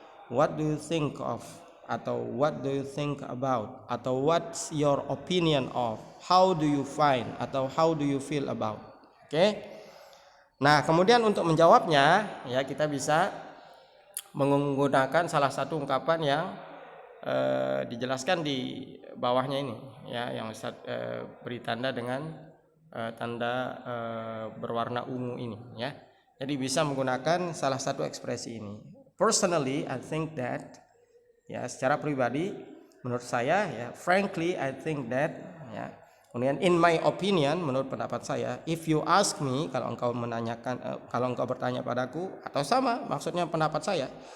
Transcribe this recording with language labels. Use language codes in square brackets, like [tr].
[en] What do you think of, atau what do you think about, atau what's your opinion of, how do you find, atau how do you feel about. Oke. [id] Nah, kemudian untuk menjawabnya, ya, kita bisa menggunakan salah satu ungkapan yang dijelaskan di bawahnya ini, ya, yang Ustaz beri tanda dengan tanda berwarna ungu ini, ya. Jadi bisa menggunakan salah satu ekspresi ini. [en] Personally, I think that, ya, secara pribadi menurut saya, ya, frankly I think that, ya. [id] Kemudian in my opinion, menurut pendapat saya. If you ask me, kalau engkau menanyakan, kalau engkau bertanya padaku, atau sama maksudnya pendapat saya.